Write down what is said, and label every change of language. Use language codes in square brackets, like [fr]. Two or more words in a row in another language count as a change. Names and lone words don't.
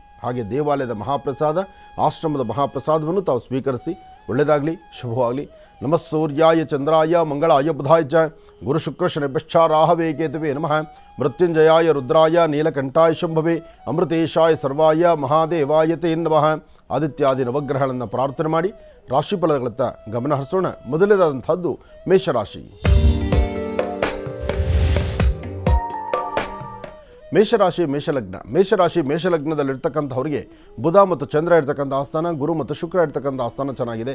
[kn] ಹಾಗೆ ದೇವಾಲಯದ ಮಹಾಪ್ರಸಾದ, ಆಶ್ರಮದ ಮಹಾಪ್ರಸಾದವನ್ನು ತಾವು ಸ್ವೀಕರಿಸಿ. ಒಳ್ಳೆಯದಾಗಲಿ, ಶುಭವಾಗಲಿ. [sa] ನಮಃ ಸೂರ್ಯಾಯ ಚಂದ್ರಾಯ ಮಂಗಳಾಯ ಬುಧಾಯ ಚ ಗುರು ಶುಕ್ರ ಶನಿಭ್ಯಶ್ಚ ರಾಹವೇ ಕೇತುವೇ ನಮಃ. ಮೃತ್ಯುಂಜಯಾಯ ರುದ್ರಾಯ ನೀಲಕಂಠಾಯ ಶಂಭವೇ ಅಮೃತೇಶಾಯ ಸರ್ವಾಯ ಮಹಾದೇವಾಯ ತೇ ನಮಃ. [kn] ಆದಿತ್ಯಾದಿ ನವಗ್ರಹಗಳನ್ನು ಪ್ರಾರ್ಥನೆ ಮಾಡಿ ರಾಶಿಫಲಗಳತ್ತ ಗಮನ ಹರಿಸೋಣ. ಮೊದಲನೇದಾದಂಥದ್ದು ಮೇಷರಾಶಿ. ಮೇಷರಾಶಿ ಮೇಷಲಗ್ನ. ಮೇಷರಾಶಿ ಮೇಷಲಗ್ನದಲ್ಲಿರ್ತಕ್ಕಂಥವ್ರಿಗೆ ಬುಧ ಮತ್ತು ಚಂದ್ರ ಇರ್ತಕ್ಕಂಥ ಆಸ್ಥಾನ, ಗುರು ಮತ್ತು ಶುಕ್ರ ಇರ್ತಕ್ಕಂಥ ಆಸ್ಥಾನ ಚೆನ್ನಾಗಿದೆ.